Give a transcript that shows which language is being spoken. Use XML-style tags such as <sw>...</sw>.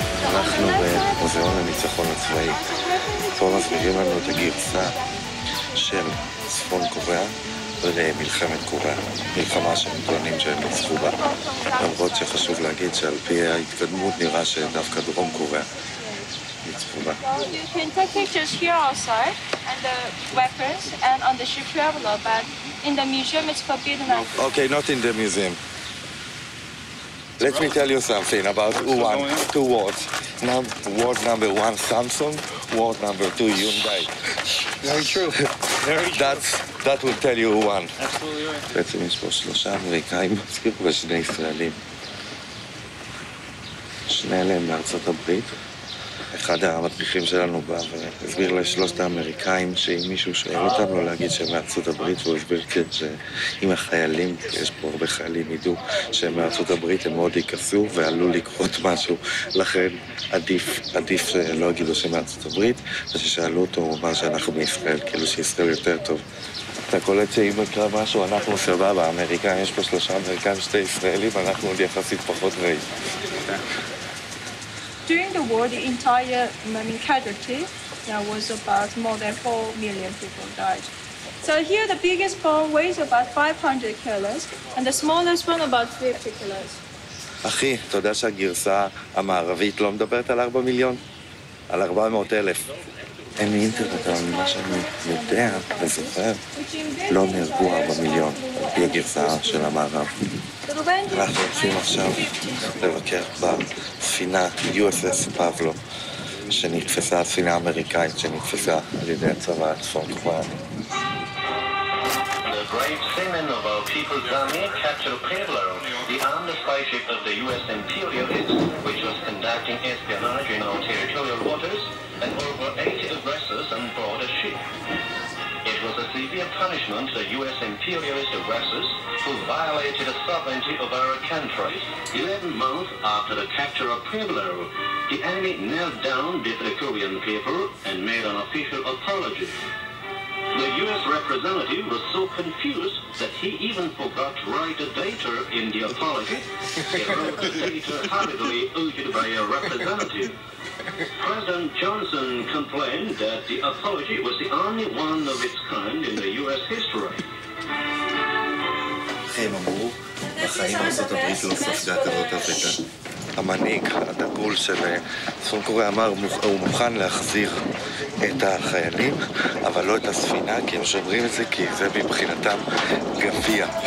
<he>אנחנו במוזיאון הניצחון הצבאי. פה מסבירים לנו את הגרסה של צפון קוריאה למלחמת קוריאה. מלחמה שהם טוענים שהם ניצחו בה. למרות שחשוב להגיד שעל פי ההתקדמות נראה שדווקא דרום קוריאה ניצחו בה.</he> <en>You can take pictures here outside and the weapons and on the ship traveler, but in the museum it's forbidden. Okay, not in the museum. Let me tell you something about who won 2 wars. Ward number 1, Samsung. Ward number 2, Hyundai. Very true. Very true. That will tell you who won. Absolutely right.</en> <he>בעצם יש פה 3 אמריקאים, ושני ישראלים. שני אלה הם בארצות הברית. אחד המדריכים שלנו בא והסביר ל3 האמריקאים שאם מישהו שואל אותם לא להגיד שהם מארצות הברית, והוא הסביר כן שאם החיילים, יש פה הרבה חיילים, ידעו שהם מארצות הברית, הם מאוד ייכסו ועלול לקרות משהו, לכן עדיף שלא יגידו שהם מארצות הברית, וששאלו אותו הוא אמר שאנחנו מישראל, כאילו שישראל יותר טוב. אתה קולט שאם יקרה משהו, אנחנו סבבה, האמריקאים, יש פה 3 אמריקאים, 2 ישראלים, אנחנו עוד יחסית פחות רעים.</he> <en>During the war, the entire casualty was about more than 4 million people died. So here the biggest bomb weighs about 500 kilos and the smallest one about 50 kilos.</en> <he>אחי, אתה יודע שהגרסה המערבית לא מדברת על 4 מיליון? על 400,000. אין לי אינטרנט, אבל ממה שאני יודע וזוכר, לא נהרגו 4 מיליון, על פי הגרסה של המערב. אנחנו רוצים עכשיו לבקר בספינה USS פבלו, שנתפסה, הספינה האמריקאית שנתפסה על ידי הצבא הצפון קוריאני.</he> <en>The brave seamen of our People's Army captured Pueblo, the armed spyship of the U.S. imperialists, which was conducting espionage in our territorial waters, and over 80 aggressors on board a ship. It was a severe punishment to U.S. imperialist aggressors who violated the sovereignty of our country. 11 months after the capture of Pueblo, the enemy knelt down before the Korean people and made an official apology. The U.S. representative was so confused that he even forgot to write a data in the apology. He wrote dictator hurriedly ousted by a representative. President Johnson complained that the apology was the only one of its kind in the U.S. history.</en> <he>הם אמרו, בחיים ארצות הברית לא ספגה כזאת אבדה. המנהיג הדגול של צפון קוריאה אמר, הוא מוכן להחזיר את החיילים, אבל לא את הספינה, כי הם שומרים את זה, כי זה מבחינתם גביע.</he>